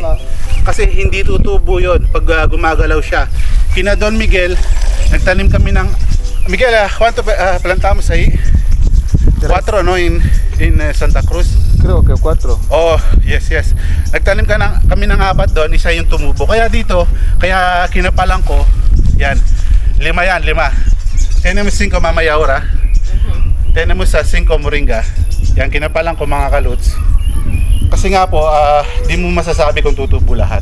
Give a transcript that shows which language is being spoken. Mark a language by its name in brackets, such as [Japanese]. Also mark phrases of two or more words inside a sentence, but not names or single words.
[Filipino] Kasi hindi tutubo yun pag gumagalaw siya. Kina Don Miguel, nagtanim kami ng Miguel, [Spanish] ¿cuánto plantamos ahí? [English] 4, no? In Santa Cruz. [Spanish] Creo que 4. [English] Oh, yes. [Filipino] Nagtanim kami ng 4 doon, isa yung tumubo. Kaya dito, kaya kinapalan ko, yan. [Spanish] 5 yan. Tenemos 5 Mama Yaur. Tenemos 5 moringa. [Filipino] Yan, kinapalan ko, mga Kaluts. Kasi nga po, di mo masasabi kung tutubo lahat.